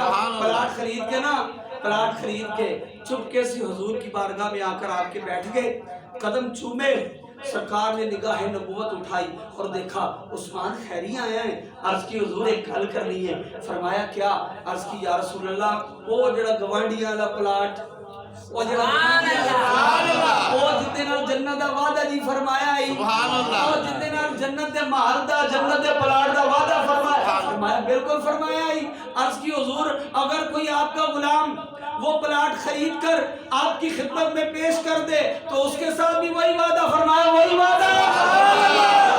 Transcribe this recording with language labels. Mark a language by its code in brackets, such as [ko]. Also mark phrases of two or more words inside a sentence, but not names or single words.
[ur] پلاٹ خرید کے نا، پلاٹ خرید کے چپکے سے حضور کی بارگاہ میں آ کر آپ کے بیٹھ گئے، قدم چومے، سرکار نے نگاہ نبوت اٹھائی اور دیکھا عثمان خیری آیا ہے، عرض کی حضور ایک گل کرنی ہے، فرمایا کیا؟ [pa] عرض کی [ar] یا رسول اللہ [pa] وہ جڑا گوانڈیاں دا پلاٹ، وہ جڑا وہ جتے نال جنت دا وعدہ جی فرمایا ہے، وہ جتے نال جنت دے محل دا جنت دے پلاٹ دا وعدہ فرمایا، [ur] بالکل فرمایا ہے۔ عرض کی حضور اگر کوئی آپ کا غلام وہ پلاٹ خرید کر آپ کی خدمت میں پیش کر دے تو اس کے ساتھ بھی وہی وعدہ فرمایا، وہی وعدہ